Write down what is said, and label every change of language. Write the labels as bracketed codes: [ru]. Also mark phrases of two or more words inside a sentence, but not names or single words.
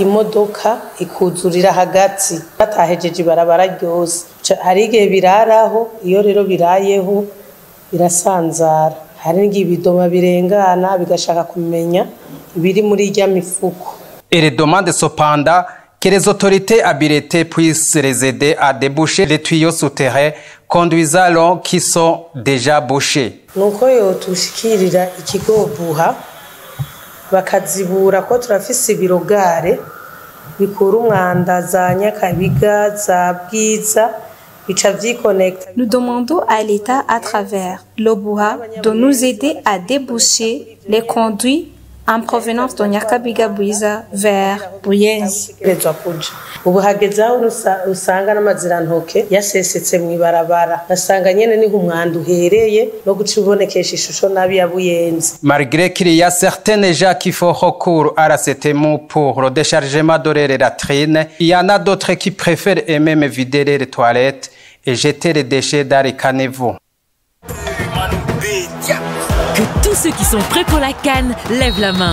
[fr] Et il demande cependant que les autorités habilitées puissent les aider à déboucher les tuyaux souterrains conduisant l'eau qui sont déjà bouchés. [rn] Nuko yotushikirira ikigo Buha bakazibura ko turafise ibirogare bikura umwanda za Nyakabiga za Bwiza. [fr] Nous demandons à l'État à travers le Buha de nous aider à déboucher les conduits en provenance de Nyakabiga Bwiza vers Buyenzi. [rn] Ubu hageze aho usanga n'amazirantoke yasesetse mu ibarabara asanga nyene ni nk'umwanda uhereye no guca ubonekesha ishusho nabi ya Buyenzi. [fr] Malgré qu'il y a certaines gens qui font recours à la CTMU pour le déchargement de leurs latrines, il y en a d'autres qui préfèrent eux-mêmes vider les toilettes et jeter les déchets dans les caniveaux. Que tous ceux qui sont prêts pour la CAN lèvent la main.